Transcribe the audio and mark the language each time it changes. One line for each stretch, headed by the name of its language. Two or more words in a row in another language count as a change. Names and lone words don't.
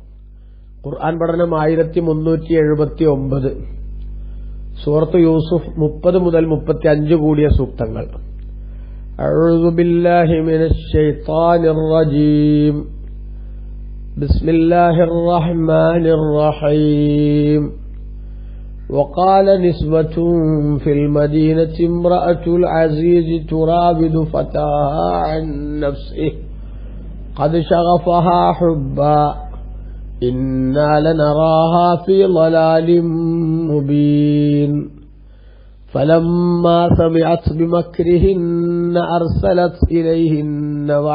Malayalam: ഖുർആൻ പഠനം 1379. സൂറത്ത് യൂസുഫ് 30 മുതൽ 35 കൂടിയ സൂക്തങ്ങൾ.
Arabic: أعوذ بالله من الشيطان الرجيم. بسم الله الرحمن الرحيم. وقال نسوة في المدينة امرأة العزيز تراود فتاها عن نفسه قد شغفها حبا إنا لنراها في ضلال مبين فلما سمعت بمكرهن أرسلت إليهن